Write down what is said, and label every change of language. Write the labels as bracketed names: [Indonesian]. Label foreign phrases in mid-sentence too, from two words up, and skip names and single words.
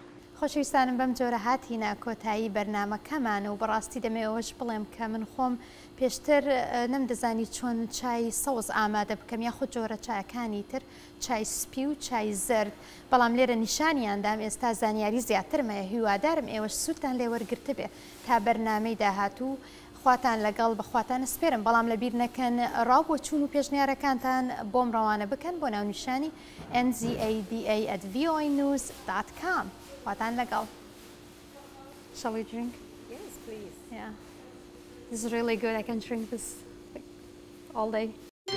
[Central Kurdish] خۆشەویستانم بەم جۆرە هاتیینە کۆتایی بەرنمەکەمانە و بەڕاستی دەمەوەش بڵێم کە من خۆم پێشتر نەمدەزانی چۆن چای سەوز ئامادە بکەم یاخود جۆرە چایەکانی تر، چای سپی و چای زرد، بەڵام لێرە نیشانیاندام ئێستا زانیاری زیاترمەیە. هیوادارم ئێوەش سوودتان لێ وەرگرتە بێ تا بەرنامەی داهاتوو خواتان لەگەڵ بەخواتان سپێرم، بەڵام لەبیر نەکەن ڕاو بۆ چوون و پێشنیارەکانتان بۆم ڕەوانە بکەن بۆ ناونیشانی nzada@voanews.com. خواتان لەگەڵ. [English] Shall we drink? Yes, please. Yeah. This is really good. I can drink this like, all day.